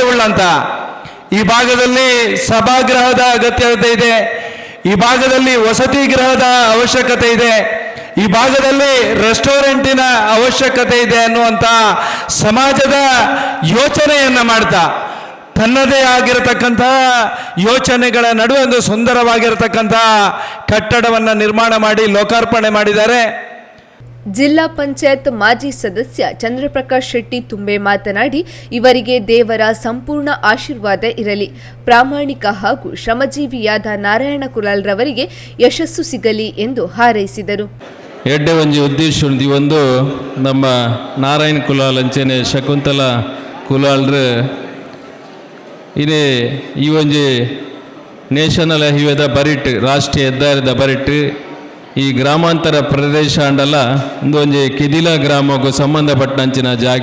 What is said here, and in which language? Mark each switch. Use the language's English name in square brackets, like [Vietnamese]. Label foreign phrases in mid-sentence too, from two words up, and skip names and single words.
[Kannada] ಉಳ್ಳಂತ ಈ ಭಾಗದಲ್ಲಿ ಸಭಾಗೃಹದ ಅಗತ್ಯತೆ ಇದೆ, ಈ ಭಾಗದಲ್ಲಿ ವಸತಿ ಗೃಹದ ಅವಶ್ಯಕತೆ ಇದೆ, ಈ ಭಾಗದಲ್ಲಿ ರೆಸ್ಟೋರೆಂಟಿನ ಅವಶ್ಯಕತೆ ಇದೆ ಅನ್ನುವಂಥ ಸಮಾಜದ ಯೋಚನೆಯನ್ನು ಮಾಡ್ತಾ ತನ್ನದೇ ಆಗಿರತಕ್ಕಂತಹ ಯೋಚನೆಗಳ ನಡುವೆ ಒಂದು ಸುಂದರವಾಗಿರತಕ್ಕಂತಹ ಕಟ್ಟಡವನ್ನು ನಿರ್ಮಾಣ ಮಾಡಿ ಲೋಕಾರ್ಪಣೆ ಮಾಡಿದ್ದಾರೆ. ಜಿಲ್ಲಾ ಪಂಚಾಯತ್ ಮಾಜಿ ಸದಸ್ಯ ಚಂದ್ರಪ್ರಕಾಶ್ ಶೆಟ್ಟಿ ತುಂಬೆ ಮಾತನಾಡಿ, ಇವರಿಗೆ ದೇವರ ಸಂಪೂರ್ಣ ಆಶೀರ್ವಾದ ಇರಲಿ. ಪ್ರಾಮಾಣಿಕ ಹಾಗೂ ಶ್ರಮಜೀವಿಯಾದ ನಾರಾಯಣ ಕುಲಾಲ್ರವರಿಗೆ ಯಶಸ್ಸು ಸಿಗಲಿ ಎಂದು ಹಾರೈಸಿದರು. [Tulu] ಎಡ್ಡೆ ಒಂಜಿ ಉದ್ದೇಶ ಒಂದು ನಮ್ಮ ನಾರಾಯಣ ಕುಲಾಲ್ ಅಂಚನೆ ಶಕುಂತಲ ಕುಲಾಲ್ರು ಇದೇ ಈ ಒಂಜಿ ನೇಷನಲ್ ಹೈವೇದ ಬರಿಟ್ ರಾಷ್ಟ್ರೀಯ ಹೆದ್ದಾರಿದ ಬರಿಟ್ ಈ ಗ್ರಾಮಾಂತರ ಪ್ರದೇಶ ಅಂಡಲ್ಲ ಒಂಜಿ ಕೆದಿಲ ಗ್ರಾಮಕ್ಕೂ ಸಂಬಂಧಪಟ್ಟಂಚಿನ ಜಾಗ.